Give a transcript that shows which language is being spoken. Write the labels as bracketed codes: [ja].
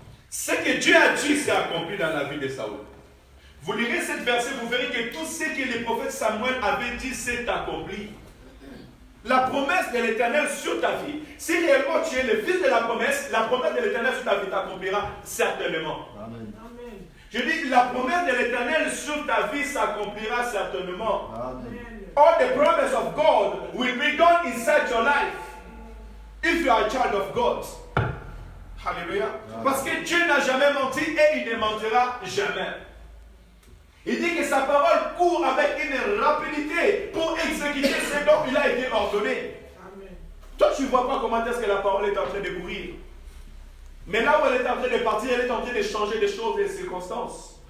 [fr] Ce que Dieu a dit s'est accompli dans la vie de Saoul. Vous lirez cette verset, vous verrez que tout ce que le prophète Samuel avait dit s'est accompli. La promesse de l'Éternel sur ta vie, si réellement tu es le fils de la promesse de l'Éternel sur ta vie t'accomplira certainement. Amen. Je dis, la promesse de l'Éternel sur ta vie s'accomplira certainement. Amen. [en] All the promise of God will be done inside your life if you are a child of God. [fr] Alléluia. Parce que Dieu n'a jamais menti et il ne mentira jamais. Il dit que sa parole court avec une rapidité pour exécuter ce dont il a été ordonné. Amen. Toi, tu ne vois pas comment est-ce que la parole est en train de courir. Mais là où elle est en train de partir, elle est en train de changer des choses, des circonstances.